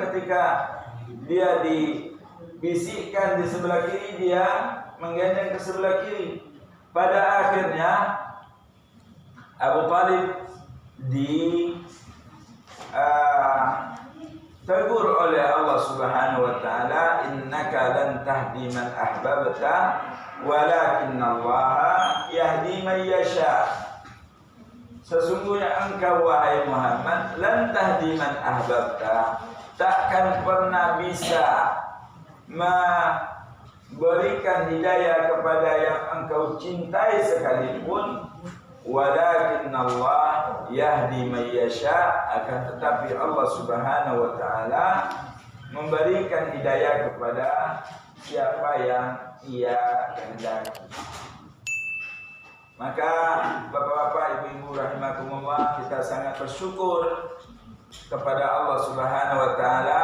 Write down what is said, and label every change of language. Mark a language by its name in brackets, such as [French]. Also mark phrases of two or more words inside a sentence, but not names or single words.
[Indonesian] Ketika dia dibisikkan di sebelah kiri, dia menggedeng ke sebelah kiri. Pada akhirnya Abu Talib ditegur oleh [Arabic] الله سبحانه وتعالى, إنك لن تهدي من أحببت ولكن الله يهدي من يشاء. [Indonesian] Sesungguhnya engkau wahai Muhammad [Arabic] لن تهدي من أحببت, [Indonesian] takkan pernah bisa memberikan hidayah kepada yang engkau cintai sekalipun. [Arabic] ولكن الله يهدي من يشاء, [Indonesian] akan tetapi [Arabic] الله سبحانه وتعالى [Indonesian] memberikan hidayah kepada siapa yang Ia kehendaki. Maka bapak-bapak, ibu-ibu rahimakumullah, kita sangat bersyukur kepada [Arabic] الله سبحانه وتعالى.